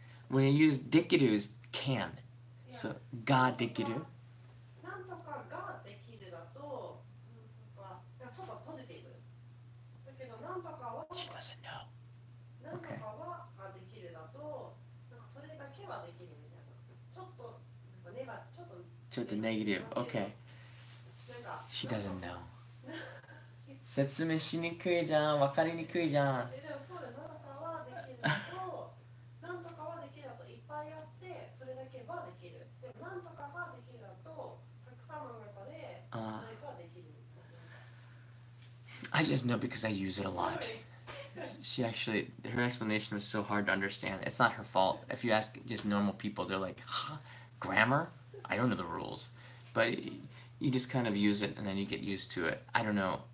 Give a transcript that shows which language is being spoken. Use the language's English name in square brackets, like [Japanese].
[English] When you use できる is can. So [Japanese] ができる。なんとかができるだと、ちょっとポジティブ。だけどなんとかは [English] She doesn't know. [Japanese] なんとかはができるだと、なんかそれだけはできるみたいな。ちょっとちょっとネガティブ。 [English] Okay. She doesn't know. [Japanese] 説明しにくいじゃん。わかりにくいじゃん。でもそうだよ。なんとかはできるだと、なんとかはできるだといっぱいあって、それだけはできる。でもなんとかができるだと、たくさんの中でそれができる。 [English] I just know because I use it a lot. Her explanation was so hard to understand. It's not her fault. If you ask just normal people, they're like, huh? Grammar? I don't know the rules. But you just kind of use it and then you get used to it. I don't know.